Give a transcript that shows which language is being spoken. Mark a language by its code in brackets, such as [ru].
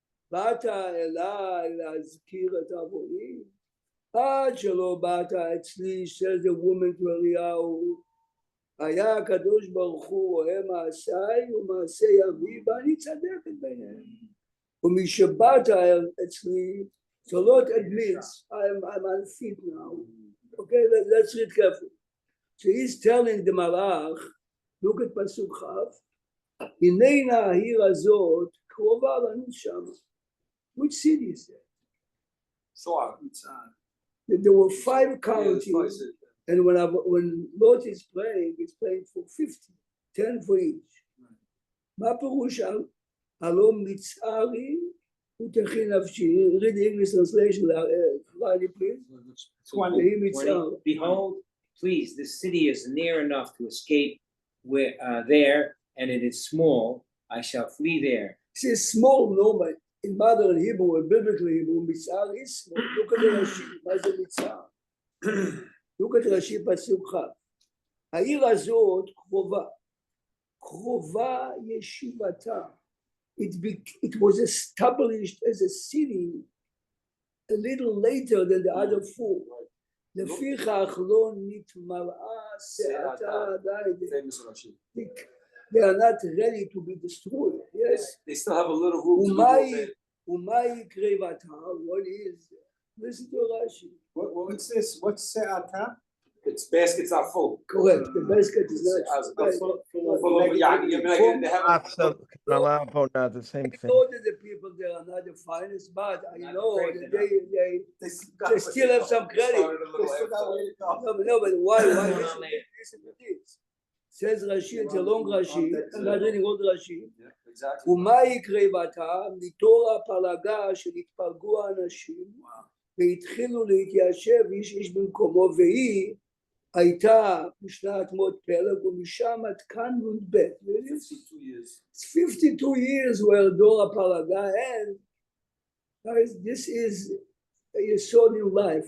[he] באת אליי להזכיר את עווני, עד שלא באת אצלי, [en] says the woman to [he] אליהו, היה הקדוש ברוך הוא רואה מעשיי ומעשה ימי, ואני צדקת ביניהם. ומשבאת אצלי, [en] so Lot admits, I'm unfit now. Okay, let's read carefully. So he's telling the malach, look at פסוק כ', [he] הננה העיר הזאת קרובה לנו שם. [en] Which city is that? There were 5 counties, and when Lot is playing, he's playing for 50, 10 for each. [he] מה פירוש הלא מצערי ותכין נפשי? [en] Read the English translation, Riley, please. Behold, please, this city is near enough to escape there, and it is small. I shall flee there. It says small, no, but in modern Hebrew or biblical Hebrew, מצער is small. Look at the Rashi, [he] מה זה מצער? [en] Look at Rashi פסוק כ'. [he] העיר הזאת קרובה ישיבתה. [en] It was established as a city a little later than the other 4. [he] לפיכך לא נתמלאה שעתה עדיין. [en] They are not ready to be destroyed. Yes. They still have a little room to move. Umay krevata. What is? Listen to Rashi. What's this? What's se'ata? Its baskets are full. Correct. The basket is not full of The same I thing. know that the people there are not the finest, but I know that they still have some credit. No, but why? Listen to this. Says Rashi, it's a long Rashi, I'm not reading all the Rashi. [he] ומה יקרה בה? מתור הפלגה שנתפלגו האנשים והתחילו להתיישב איש איש במקומו, והיא הייתה משנת מות פלג ומשם עד כאן נ"ב. [en] 52 years. It's 52 years where דור הפלגה, and guys, this is a yesod in life.